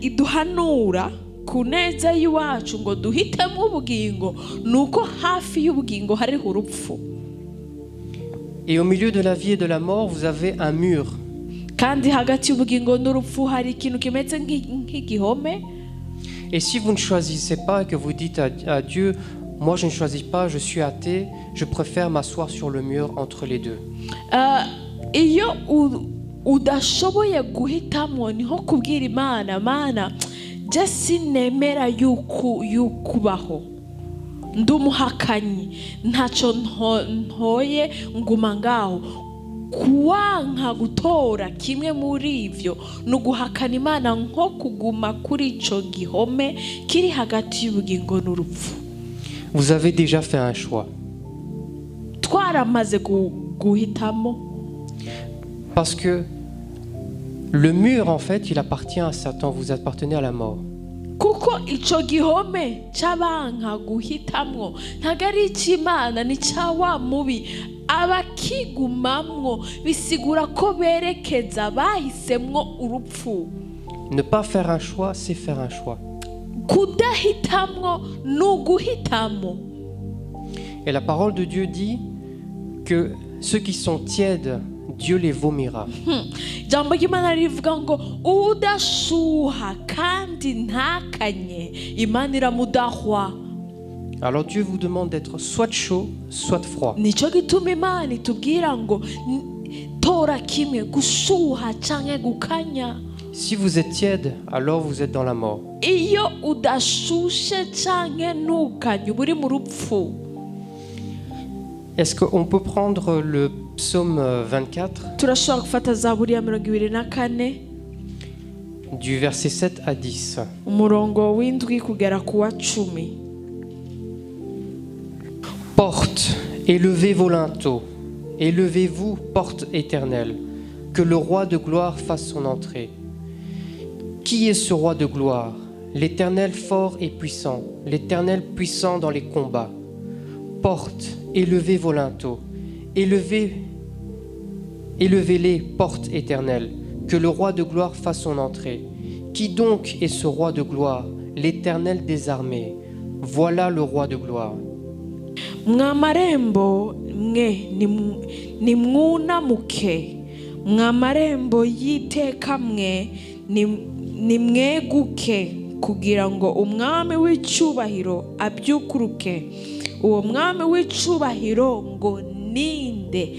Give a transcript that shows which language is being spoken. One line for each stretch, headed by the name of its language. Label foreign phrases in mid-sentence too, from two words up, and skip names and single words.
Rundi: Iyo Imana iduhanura ku neza y'iwacu ngo duhitemo ubugingo nuko hafi y'ubugingo hariho urupfu.
French: Et au milieu de la vie et de la mort, vous avez un mur.
Rundi: Kandi hagati y'ubugingo n'urupfu hari ikintu kimeze nk'igihome.
French: Et si vous ne choisissez pas et que vous dites à Dieu, moi je ne choisis pas, je suis athée, je préfère m'asseoir sur le mur entre les deux.
Rundi: Iyo udashoboye guhitamo niho kubwira Imana, Mana je sinemera yukubaho, ndumuhakanyi, ntaco ntoye nguma ngaho. Kuwanka gutora kimwe muri ivyo nuguhakana Imana nko kuguma kuri ico gihome kiri hagati y'ubugingo n'urupfu.
French: Vous avez déjà fait un choix.
Rundi: Twaramaze guhitamo.
French: Parce que le mur, en fait, il appartient à Satan. Vous appartenez à la mort.
Rundi: Kuko ico gihome c'abanka guhitamwo ntagari c'Imana ni cawa mubi abakigumamwo bisigura ko berekeza bahisemwo urupfu.
French: Ne pas faire un choix, c'est faire un choix.
Rundi: Kudahitamwo nuguhitamo.
French: Et la parole de Dieu dit que ceux qui sont tièdes, Dieu les vomira.
Rundi: Jambo ry'Imana rivuga ngo udashuha kandi ntakanye Imana iramudahwa.
French: Alors Dieu vous demande d'être soit chaud, soit froid.
Rundi: Nico gituma Imana itubwira ngo tora kimwe, gushuha canke gukanya.
French: Si vous êtes tiède, alors vous êtes dans la mort.
Rundi: Iyo udashushe canke ntukanye uba uri mu rupfu.
French: Est-ce qu'on peut prendre le psaume 24
Rundi: Turashobora gufata Zaburi ya 24
French: du verset 7 à 10.
Rundi: umurongo w'indwi kugera ku wa 10.
French: Porte, élevez vos linteaux, élevez-vous, porte éternelle, que le roi de gloire fasse son entrée. Qui est ce roi de gloire? L'Éternel fort et puissant, l'Éternel puissant dans les combats. Porte, élevez vos linteaux, élevez-les, porte éternelle, que le roi de gloire fasse son entrée. Qui donc est ce roi de gloire? L'Éternel des armées. Voilà le roi de gloire.
Kinyarwanda: Mwamarembo mwe nimwunamuke, mwamarembo y'iteka mwe nimweguke kugira ngo umwami w'icyubahiro abyukuruke. Uwo mwami w'icyubahiro ngo ninde?